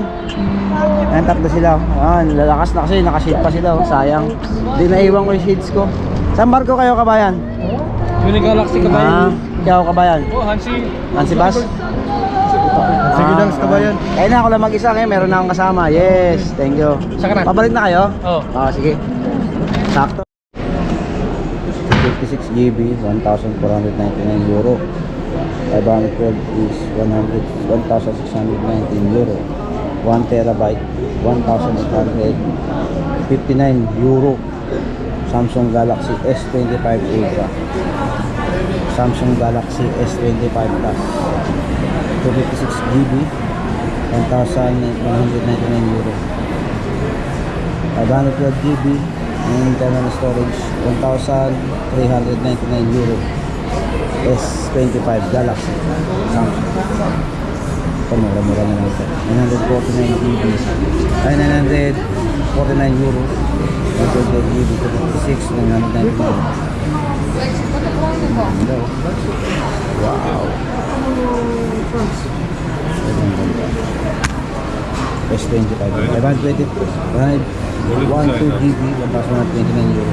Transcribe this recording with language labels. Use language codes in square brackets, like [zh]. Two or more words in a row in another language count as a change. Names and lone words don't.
[tl] Ayan, tatlo sila. Ayan, lalakas na kasi, nakashade pa sila, oh. Sayang. Hindi naiwan ko yung shades ko. Saan barko kayo, kabayan? Uni Galaxy Ah, ikaw, kabayan. Oh, Hansi. Hansi Bas? Sige lang, kabayan. Kaya na ako lang mag-isa ngayon, meron na akong kasama. [en] Yes, thank you. [tl] Saan ka na? Pabalik na kayo? Oo. Sige. Sakto. 56 GB, 1,499 euro. [en] 512 is 1,619 euro. 1 terabyte, 1,859 euro. Samsung Galaxy S25 Ultra. Samsung Galaxy S25 Plus. 256 GB, 1,199 euro. 512 GB internal storage, 1,399 euro. S25 Galaxy Samsung. [tl] Ito, mura-mura na lang ito. 949 GB ay 949 euro. 128 GB, 256, 999. [en] Hello. Wow. S25 520 1.2 GB 1,129 euro.